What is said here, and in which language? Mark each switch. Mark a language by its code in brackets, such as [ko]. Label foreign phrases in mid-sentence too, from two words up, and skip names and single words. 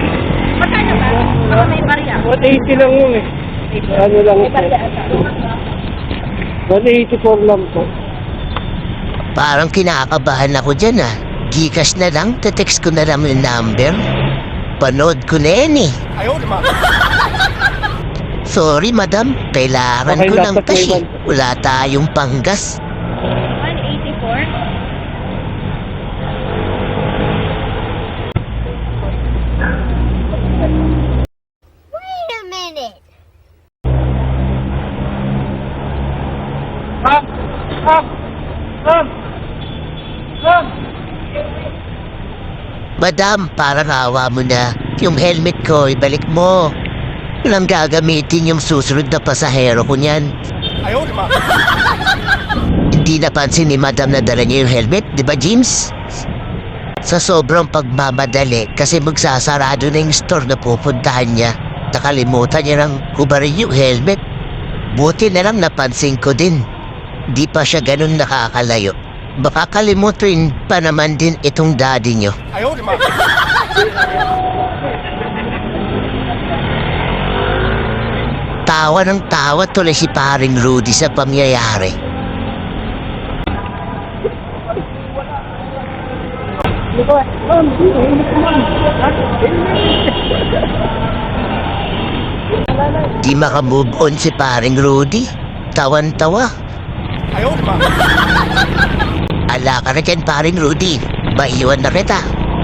[tl] Magkano ba? Baka may barya. 180 lang yun eh. Ano lang May ito. barya ata. 184 lang po. Parang kinakabahan ako dyan ah. Gcash na lang, text ko na lang yung number. Panood ko na yan eh. [zh] 哎呦我的妈！ [tl] Sorry madam, kailangan Okay, ko ng dapat cash may eh. Wala tayong panggas. 184? [en] Wait a minute. [tl] Ma'am! Ma'am! Ma'am! Ma'am! Madam, parang awa mo na. Yung helmet ko, ibalik mo. Walang gagamitin yung susunod na pasahero ko niyan. [zh] 哎呦我的妈！ [tl] Hindi napansin ni madam na dala niya yung helmet, di ba James? Sa sobrang pagmamadali kasi magsasarado na yung store na pupuntahan niya, nakalimutan niya ng hubarin yung helmet. Buti na lang napansin ko din. Di pa siya ganun nakakalayo. Baka kalimutin pa naman din itong daddy niyo. [zh] 哎呦我的妈！ [tl] Tawa ng tawa tuloy si paring Rudy sa pangyayari. Ma'am! Helmet ko, ma'am! Di makamove on si paring Rudy. Tawan-tawa. [zh] 哎呦我的妈！ [tl] Ala ka na dyan paring Rudy. Maiwan na kita.